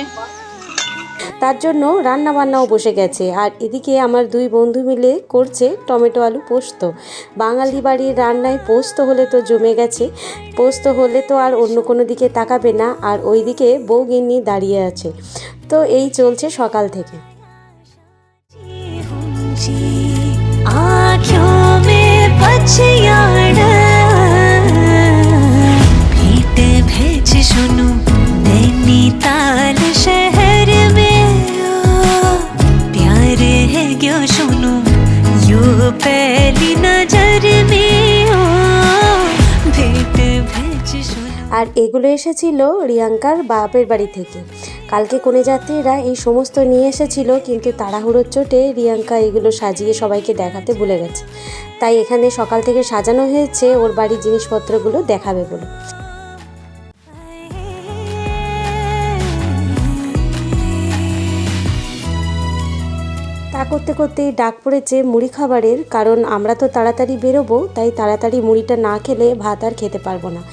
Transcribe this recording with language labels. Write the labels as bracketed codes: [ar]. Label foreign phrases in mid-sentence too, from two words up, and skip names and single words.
[bn] তার জন্য রান্না বান্নাও বসে গেছে। আর এদিকে আমার দুই বন্ধু মিলে করছে টমেটো আলু পোস্ত। বাঙালি বাড়ির রান্নায় পোস্ত হলে তো জমে গেছে, পোস্ত হলে তো আর অন্য কোনো দিকে তাকাবে না। আর ওইদিকে বউ গিন্নি দাঁড়িয়ে আছে। তো এই চলছে সকাল থেকে। [hi] आँखों में पछयाड़ा भेंट भेज सुनो नैनीताल शहर में प्यार है क्यों सुनो यो पहली नजर में भेंट भेज सुनो। [bn] আর এগুলো এসেছিল রিয়াঙ্কার বাপের বাড়ি থেকে। কালকে কনে যাত্রীরা এই সমস্ত নিয়ে এসেছিল, কিন্তু তাড়াহুড়োর চোটে রিয়াঙ্কা এগুলো সাজিয়ে সবাইকে দেখাতে ভুলে গেছে। তাই এখানে সকাল থেকে সাজানো হয়েছে ওর বাড়ির জিনিসপত্রগুলো দেখাবে বলে। তা করতে করতেই ডাক পড়েছে মুড়ি খাবারের, কারণ আমরা তো তাড়াতাড়ি বেরোবো, তাই তাড়াতাড়ি মুড়িটা না খেলে ভাত আর খেতে পারবো না।